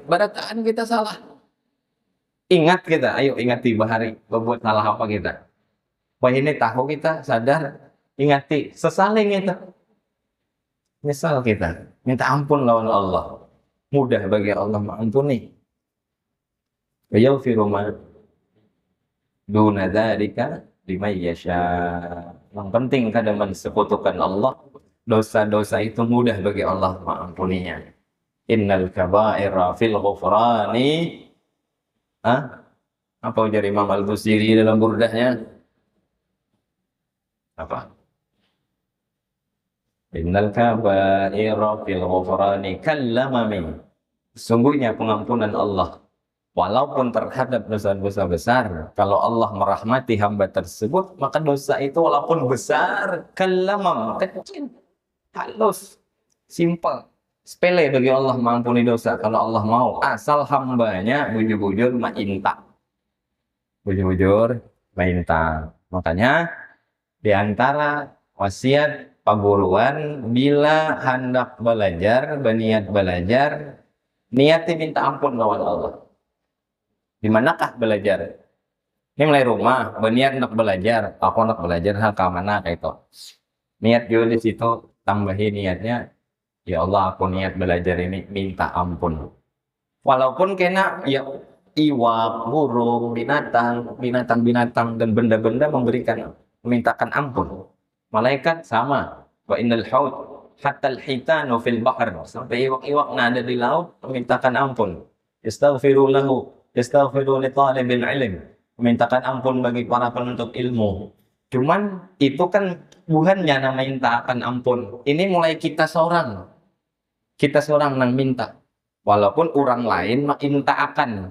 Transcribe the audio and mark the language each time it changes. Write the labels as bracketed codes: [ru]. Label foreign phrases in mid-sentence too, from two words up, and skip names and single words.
[bjn] Barataan kita salah. Ingat kita, ayo ingati bahari berbuat salah apa kita. Wah ini tahu kita sadar, ingati sesaling kita. Nyesal kita, minta ampun lawan Allah. [id] Mudah bagi Allah mengampuni. [ar] يغفر ما دون ذلك لمن يشاء. [bjn] Yang penting kada mensekutukan Allah, dosa-dosa itu mudah bagi Allah mengampuninya. [ar] إن الكبائر في الغفران. [bjn] Apa ujar Imam Al-Busiri dalam burdahnya? [id] Apa? [ar] إن الكبائر في الغفران كاللمم. [id] Sungguhnya pengampunan Allah walaupun terhadap dosa-dosa besar, kalau Allah merahmati hamba tersebut, maka dosa itu walaupun besar, kalamam, kecil, halus, simpel, sepele bagi Allah mengampuni dosa. [bjn] Kalau Allah mau, asal hambanya bujur-bujur minta. Bujur-bujur minta. Makanya di antara wasiat paguruan, bila hendak belajar, berniat belajar, niati minta ampun lawan Allah. [id] Di manakah belajar? Ini mulai rumah, berniat nak belajar, aku nak belajar hal ke mana kayak itu. Niat juga di situ, tambahin niatnya, ya Allah aku niat belajar ini minta ampun. [bjn] Walaupun kena ya iwak, burung, binatang dan benda-benda memintakan ampun. [id] Malaikat sama. [ar] وإن الحوت حتى الحيتان في البحر. [bjn] Sampai iwak-iwak yang ada di laut memintakan ampun. [ar] استغفروا له, استغفروا لطالب العلم. [id] Memintakan ampun bagi para penuntut ilmu. Cuman itu kan bukannya nama mintakan ampun. Ini mulai kita seorang. Kita seorang yang minta. Walaupun orang lain mintakan.